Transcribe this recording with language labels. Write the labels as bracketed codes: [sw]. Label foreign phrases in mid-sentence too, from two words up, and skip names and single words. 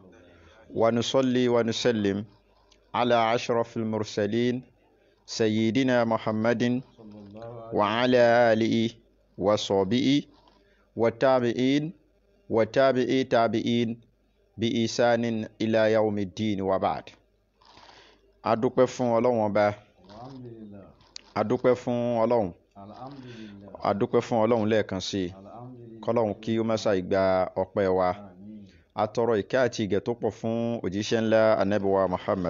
[ar] ونصلي ونسلم على أشرف المرسلين سيدنا محمد وعلى آله وصحبه والتابعين وتابعي تابعين بإحسان إلى يوم الدين وبعد. [yo] adúpẹ́ fún Ọlọ́run ọba, Alhamdulillah. adúpẹ́ fún Ọlọ́run, Alhamdulillah. adúpẹ́ fún Ọlọ́run lẹ́ẹ̀kan sí i. Alhamdulillah. Kọ́lọ́run kí ó má ṣàì gba ọpẹ́ wa. Àmín. Atọrọ ìkẹ́ àti ìgẹ̀ tó pọ̀ fún òjíṣẹ́ ńlá Ànábì wa Muhammad.